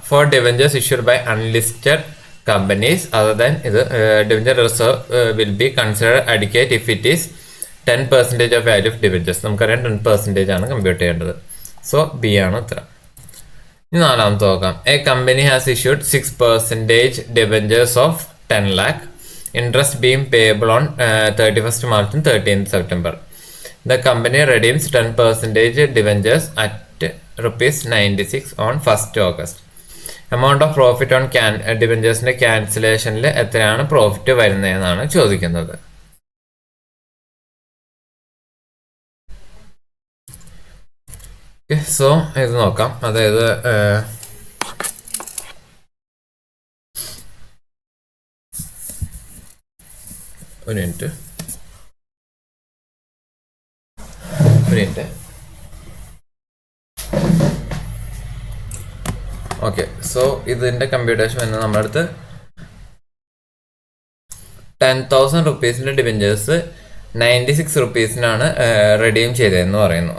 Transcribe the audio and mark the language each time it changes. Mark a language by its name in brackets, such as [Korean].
[English] For debentures issued by unlisted companies other than ഇത് debenture reserve will be considered adequate if it is 10% of value of debentures. [Malayalam] നമുക്കറിയാം 10% ആണ് compute ചെയ്യേണ്ടത്. So B ആണ് ഉത്തരം. ഇനി നാലാമത്തെ നോക്കാം. [English] A company has issued 6% debentures of 10 lakh, interest being payable on 31st March and 13th September. The company redeems 10% debentures at ₹96 on 1st August. [Malayalam] Amount of profit on ഡിബഞ്ചേഴ്സിന്റെ ക്യാൻസലേഷനിൽ എത്രയാണ് profit വരുന്നതെന്നാണ് ചോദിക്കുന്നത്. So ഇത് നോക്കാം. അതായത് ഒരു മിനിറ്റ് ഓക്കെ, സോ ഇതിന്റെ computation വരുന്നത് നമ്മുടെ അടുത്ത് 10,000 റുപ്പീസിന്റെ ഡിബഞ്ചേഴ്സ് 96 റുപ്പീസിനാണ് റെഡീം ചെയ്തതെന്ന് പറയുന്നു.